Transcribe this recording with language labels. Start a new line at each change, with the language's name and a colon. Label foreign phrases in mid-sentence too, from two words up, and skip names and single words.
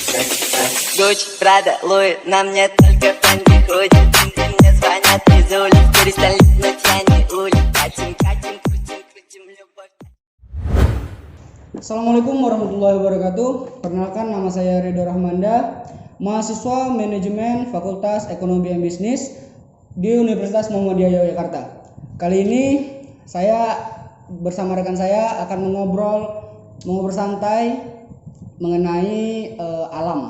Russian: Gucci, Prada, Louis, на мне только фэнги крутит. Пинги мне звонят из улиц, перестань липнуть, я не улиц. Катим, катим, крутим, любовь.
Arabic: السلام عليكم ورحمة الله وبركاته.
Indonesian: Perkenalkan, nama saya Ridho Rahmanda, mahasiswa manajemen Fakultas Ekonomi dan Bisnis di Universitas Muhammadiyah Yogyakarta. Kali ini saya bersama rekan saya akan mengobrol santai mengenai alam.